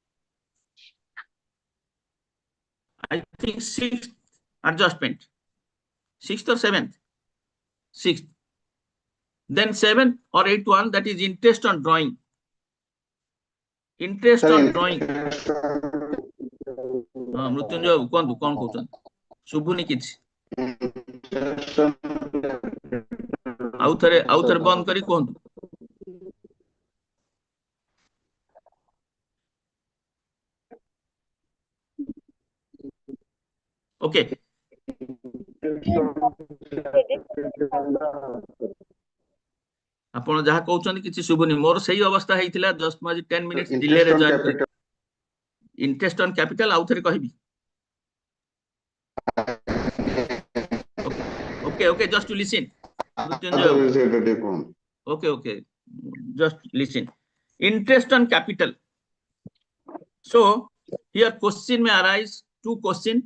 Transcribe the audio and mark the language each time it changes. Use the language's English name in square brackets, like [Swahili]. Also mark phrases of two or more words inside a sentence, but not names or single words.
[English] I think 6th adjustment, 6th or 7th, 6th. Then 7th or 8th one, that is interest on drawing. Interest on drawing. [Odia] ମୃତ୍ୟୁଞ୍ଜୟ ବାବୁ କୁହନ୍ତୁ କଣ କହୁଛନ୍ତି? ଶୁଭୁନି କିଛି। ଆଉଥରେ ବନ୍ଦ କରି କୁହନ୍ତୁ। [English] Okay. [Odia] ଆପଣ ଯାହା କହୁଛନ୍ତି କିଛି ଶୁଭୁନି। ମୋର ସେଇ ଅବସ୍ଥା ହେଇଥିଲା ଜଷ୍ଟ ମୁଁ ଆଜି 10 [English] minutes delay [Odia] ରେ ଜଏନ୍ କଲି। [English] Interest on capital [Odia] ଆଉଥରେ କହିବି। [English] Okay, just to listen. Okay, just listen. Interest on capital. So here question may arise, 2 questions.